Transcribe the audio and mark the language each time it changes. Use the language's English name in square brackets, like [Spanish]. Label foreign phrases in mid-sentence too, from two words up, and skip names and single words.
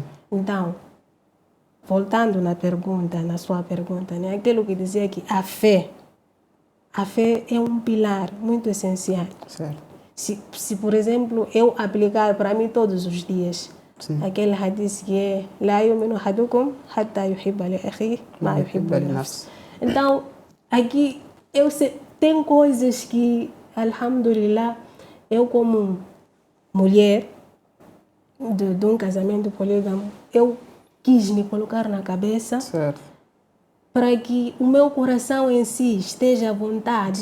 [Portuguese] Então, voltando na pergunta, na sua pergunta, né? Aquilo que dizia que a fé é um pilar muito essencial. Certo. Se por exemplo, eu aplicar para mim todos os dias, Sim. aquele hadith que é [Arabic] "لا يؤمن أحدكم حتى يحب لأخيه ما يحب لنفسه". [Portuguese] Então, aqui tem coisas que, alhamdulillah, eu como mulher de um casamento polígamo, eu quis me colocar na cabeça Certo. para que o meu coração em si esteja à vontade,